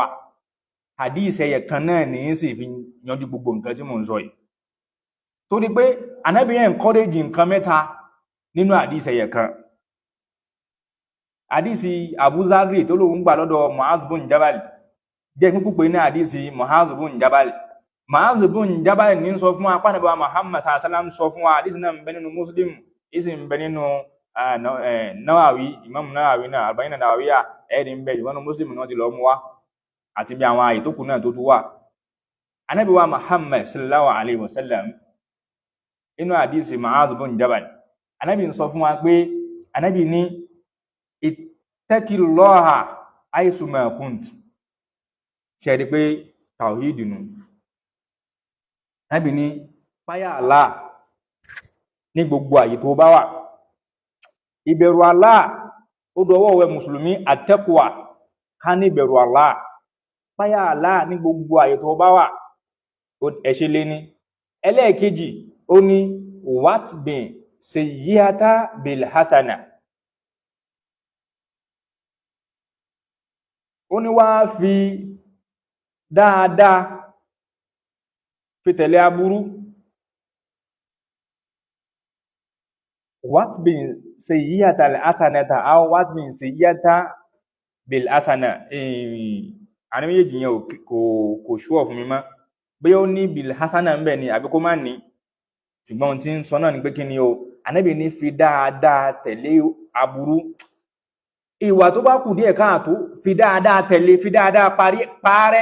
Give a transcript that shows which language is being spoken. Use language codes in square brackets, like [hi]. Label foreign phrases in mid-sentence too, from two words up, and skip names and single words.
[yo] Hadith ẹyẹ kan náà ní sì fi yanjú gbogbo nǹkan tí mò ń sọ yìí. Torí pé Ànábì encourage nǹkan mẹ́ta nínú hadith ẹyẹ kan. Hadith Abu Zarri tó lóun gbà lọ́dọ̀ Mu'az bin Jabal jẹ́ kúkú pé ní hadith Mu'az bin Jabal. Mu'az bin Jabal ní sọ fún wa Ànábì Muhammad [ar] صلى الله عليه وسلم [yo] sọ fún wa, hadith náà ń bẹ nínú Muslim, isi ń bẹ nínú Nawawi, Imam Nawawi náà Arba'in Nawawiyya ẹ̀rí ń bẹ, ìwọ́n Muslim náà ti lọ mú wá àti bí àwọn àyè tó kù náà tó tún wà. Ànábì wa Muhammad [ar] صلى الله عليه وسلم [yo] inú hadith Mu'az bin Jabal, Ànábì ń sọ fún wa pé Ànábì ní [ar] اتق الله حيثما كنت. [yo] Ṣé rí pé tawhid nù. Ànábì ní páyà Allah ní gbogbo àyè tó bá wà. Ìbẹ̀rù Allah ó dọwọ́ wẹ mùsùlùmí, at-taqwa, ká ní ìbẹ̀rù Allah. Páyà Allah ní gbogbo àyè tó bá wà. Ẹ̀ṣẹ̀ lé ní. Ẹlẹ́ẹ̀kejì ó ní [ar] وأتبع السيئة بالحسنة. [yo] Ó ní wá fi dáadáa fi tẹ̀lé aburú. [ar] وأتبع السيئة الحسنة أو وأتبع السيئة بالحسنة. [yo] Àní méjèèjì yẹn kò ṣúọ̀ fún mi mọ́. Bí ó ní [ar] بالحسنة [yo] ń bẹ ni àbí kó má ní. Ṣùgbọ́n tí ń sọ náà ni pé kí ni o, Ànábì ní fi dáadáa tẹ̀lé aburú. Ìwà tó bá kù díẹ̀ káàtó fi dáadáa tẹ̀lé, fi dáadáa parẹ́.